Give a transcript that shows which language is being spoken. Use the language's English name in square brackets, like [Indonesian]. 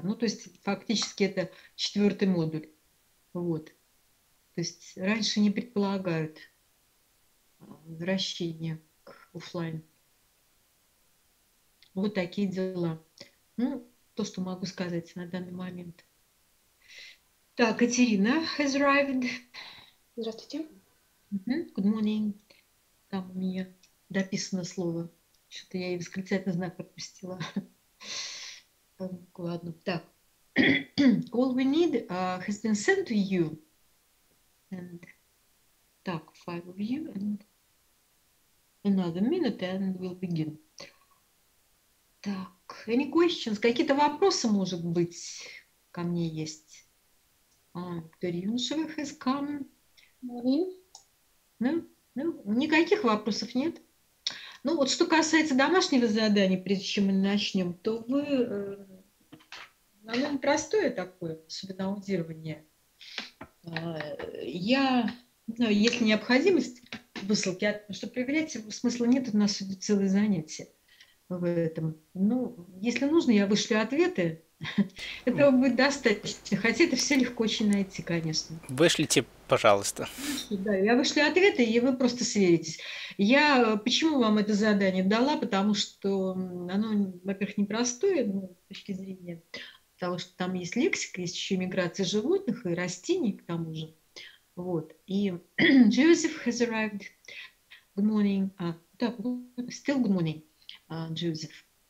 [Russian] Ну, то есть, фактически, это 4-й модуль. Вот. То есть, раньше не предполагают возвращение к офлайн. Вот такие дела. Ну, то, что могу сказать на данный момент. Так, [English] Катерина has arrived. [Russian] Здравствуйте. [English] Good morning. [Russian] Там у меня дописано слово. Что-то я и восклицательный знак пропустила. Ладно, так. [English] All we need has been sent to you. And [Russian] так, [English] 5 of you and another minute and we'll begin. [Russian] Так, [English] any questions? [Russian] Какие-то вопросы, может быть, ко мне есть? [English] Виктория Юншева has come. No? [Russian] Никаких вопросов нет? Ну, вот что касается домашнего задания, прежде чем мы начнем, то вы, оно простое такое, особенно аудирование. Я, не знаю, есть ли необходимость высылки, что проверять смысла нет, у нас идет целое занятие в этом. Ну, если нужно, я вышлю ответы. Этого будет достаточно, хотя это все легко очень найти, конечно. Вышлите, пожалуйста. Да, я вышлю ответы, и вы просто сверитесь. Я почему вам это задание дала? Потому что оно, во-первых, непростое, ну, с точки зрения того, что там есть лексика, есть еще миграция животных и растений, к тому же. Вот. И [English] Joseph has arrived. Good morning. [Russian] Да, [English] still good morning, Joseph.